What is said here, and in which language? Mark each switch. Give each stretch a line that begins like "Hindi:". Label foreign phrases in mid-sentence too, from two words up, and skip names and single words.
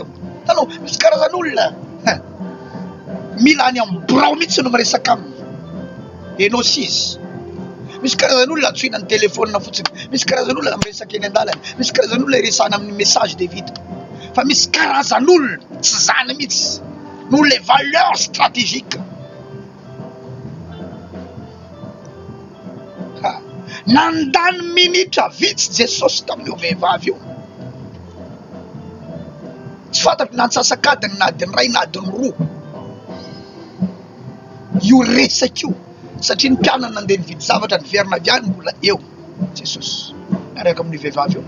Malagasy: Tanao, misy karazan'olona mila any ambrao mihitsy no miresaka aminy. Enao sy izy. Misy karazan'olona atsoina ny telefônina fotsiny. Misy karazan'olona miresaka eny an-dalana. Misy karazan'olona iresana amin'ny message de vita. Fa misy karazan'olona tsy zany mihitsy no
French: les valeurs stratégiques.
Malagasy: Nandany minitra vitsy Jesosy tamin'io vehivavy io. Tsy fantatro nansasakadiny na adiny ray na adiny roa io resaka io, satria ny mpianana nandeha nividy zavatra niverina avy any mbola eo Jesosy miaraka amin'ny vehivavy io.